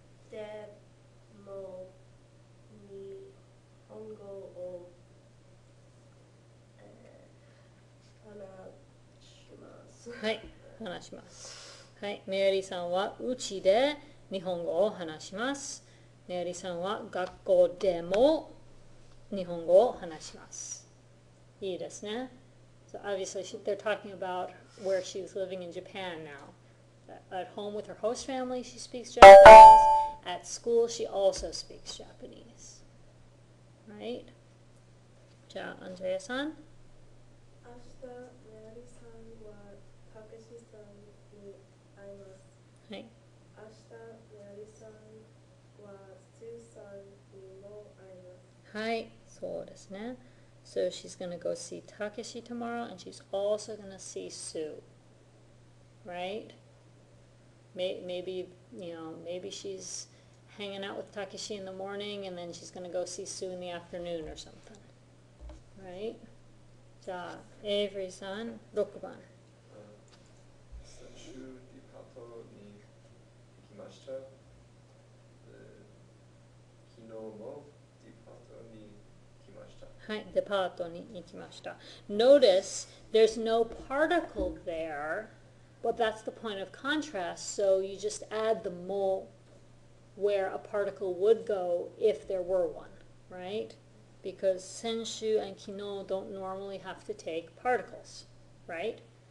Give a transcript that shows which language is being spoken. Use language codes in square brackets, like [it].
[ja] でも日本語を話しますはい、話します。はい、メアリーさんはうちで日本語を話します。メアリーさんは学校でも日本語を話します。いいですね。 [en] So obviously they're talking about where she's living in Japan now. At home with her host family, she speaks Japanese. At school, she also speaks Japanese. Right? [ja] じゃあ、アンジェラさん。明日、メアリーさんはたけしさんに会います。はい。明日、メアリーさんはスーさんにも会います。はい、そうですね。 [en] So she's going to go see Takeshi tomorrow, and she's also going to see Sue. Right? Maybe, maybe she's hanging out with Takeshi in the morning, and then she's going to go see Sue in the afternoon or something. Right? [ja] じゃあ、エイブリーさん、6番。先週デパートに行きました。昨日もデパートに来ました。はい、デパートに行きました。 [en] Notice there's no particle there, but that's the point of contrast, so you just add the mo where a particle would go if there were one, right? Because senshu and kino don't normally have to take particles, right?